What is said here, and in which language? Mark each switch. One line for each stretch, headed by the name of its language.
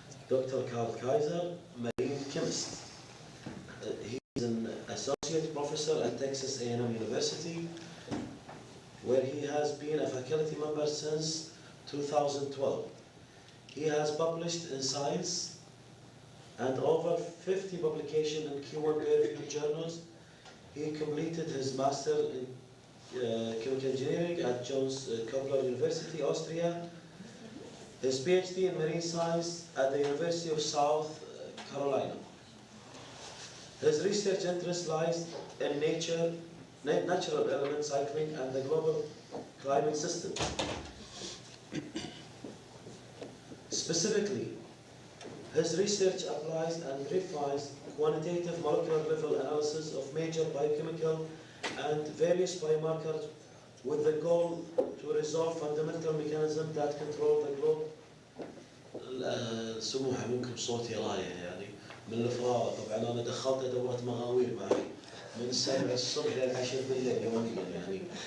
Arabic: دكتور كارل كايزر
English: marine chemist. He is an associate professor at Texas A&M University, where he has been a faculty member since 2012. He has published in Science and over 50 publications in keyword-reviewed journals. He completed his master in chemical engineering at Johns Hopkins University, Austria. His PhD in marine science at the University of South Carolina. His research interest lies in natural element cycling and the global climate system. Specifically, his research applies and refines quantitative molecular level analysis of major biochemical and various biomarkers with the goal to resolve fundamental mechanisms that control the globe.
Arabic: سموحة منكم صوتي رايح يعني من الفراغ. طبعا انا دخلت دورة مغاوير معي من 7 الصبح لل 10 بالليل يوميا يعني.